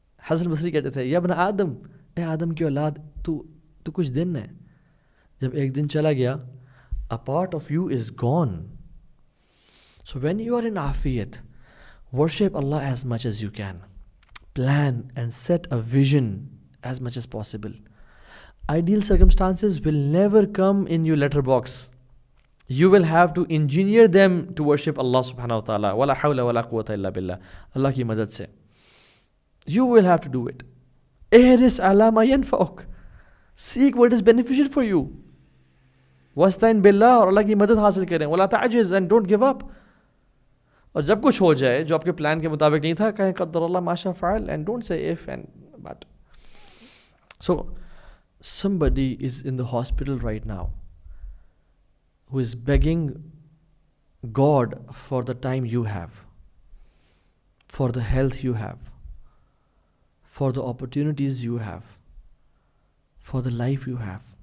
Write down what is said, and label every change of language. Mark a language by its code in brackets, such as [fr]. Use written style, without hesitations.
[ur] حسن بصری کہتے تھے, یا ابن آدم, اے آدم کی اولاد, تو کچھ دن ہے, جب ایک دن چلا گیا, [en] a part of you is gone. So when you are in afiyat, worship Allah as much as you can. Plan and set a vision as much as possible. Ideal circumstances will never come in your letterbox. You will have to engineer them to worship Allah subhanahu wa ta'ala. [ar] Wala hawla wala quwwata illa billah. [ur] Allah ki madad se. [en] You will have to do it. [ar] Ihris ala ma yanfa'uk. [en] Seek what is beneficial for you. [ar] Wasta'in billah, [ur] اور اللہ کی مدد حاصل کریں. [ar] ولا تعجز, [en] and don't give up. [ur] اور جب کچھ ہو جائے جو آپ کے پلان کے مطابق نہیں تھا, کہیں [ar] قدر اللہ ما شاء فعل, [en] and don't say if and but. So somebody is in the hospital right now who is begging God for the time you have, for the health you have, for the opportunities you have, for the life you have.